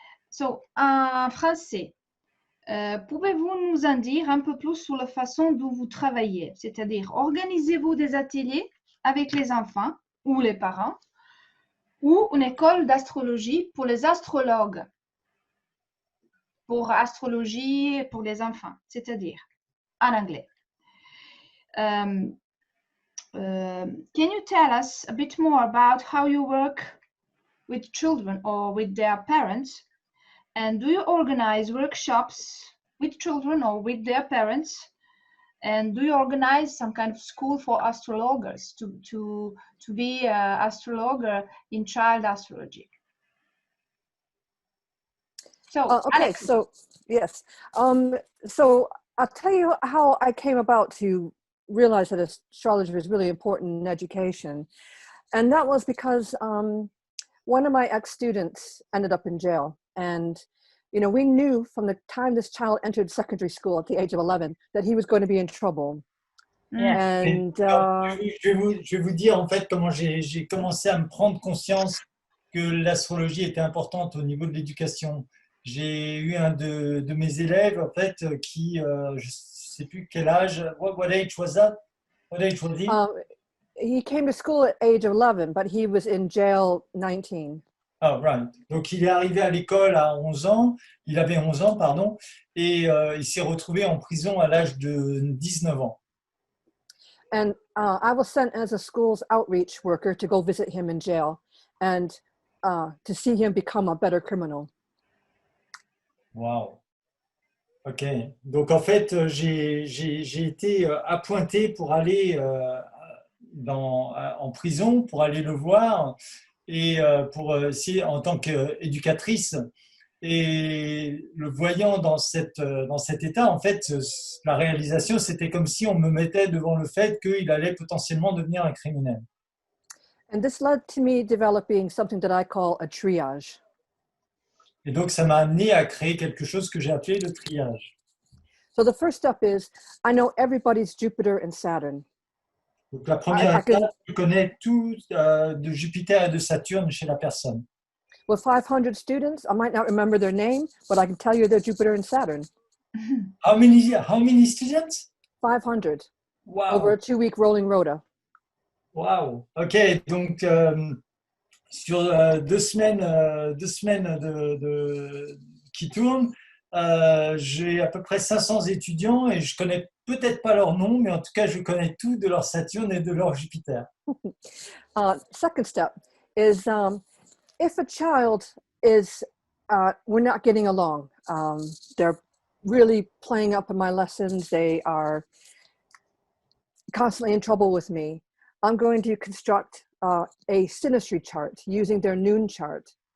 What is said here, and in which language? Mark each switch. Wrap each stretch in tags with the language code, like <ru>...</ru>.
<fr>So, en français, pouvez-vous nous en dire un peu plus sur la façon dont vous travaillez? C'est-à-dire, organisez-vous des ateliers avec les enfants ou les parents ou une école d'astrologie pour les astrologues? Pour astrologie pour les enfants, c'est-à-dire en anglais.</fr> <en>Can you tell us a bit more about how you work with children or with their parents And do you organize workshops with children or with their parents? And do you organize some kind of school for astrologues to be astrologue in child astrology? So, okay, Alex. so yes. So I'll tell you how I came about to realize that astrology was really important in education. And that was because one of my ex-students ended up in jail. And, you know, we knew from the time this child entered secondary school at the age of 11 that he was going to be in trouble. Yeah. And,</en> <fr>je vais vous dire en fait comment j'ai commencé à me prendre conscience que l'astrologie était importante au niveau de l'éducation. J'ai eu un de mes élèves en fait qui, je ne sais plus quel âge,</fr> <en>what age was that? What age was he? He came to school at age of 11, but he was in jail 19. Oh, right.</en> <fr>Donc, il est arrivé à l'école à 11 ans, il avait 11 ans, pardon, et il s'est retrouvé en prison à l'âge de 19 ans.</fr> <en>And I was sent as a school's outreach worker to go visit him in jail and to see him become a better criminal. Wow. Ok.</en> <fr>Donc, en fait, j'ai été appointé pour aller en prison, pour aller le voir, et pour essayer en tant qu'éducatrice. Et le voyant dans cet état, en fait, la réalisation, c'était comme si on me mettait devant le fait qu'il allait potentiellement devenir un criminel.</fr> <en>And this led to me developing something that I call a triage.</en> <fr>Et donc, ça m'a amené à créer quelque chose que j'ai appelé le triage.</fr> <en>So the first step is, I know everybody's Jupiter and Saturn.</en> <fr>Donc, la première étape, je connais tout de Jupiter et de Saturne chez la personne.</fr> <en>With 500 students, I might not remember their name, but I can tell you they're Jupiter and Saturn. How many students? 500. Wow. Over a 2-week rolling rota. Wow.</en> <fr>Ok, donc sur 2 semaines, qui tournent, j'ai à peu près 500 étudiants et je connais peut-être pas leur nom, mais en tout cas, je connais tout de leur Saturne et de leur Jupiter.</fr> <en>Second step is if a child is, we're not getting along, they're really playing up in my lessons, they are constantly in trouble with me, I'm going to construct a synastry chart using their noon chart.</en>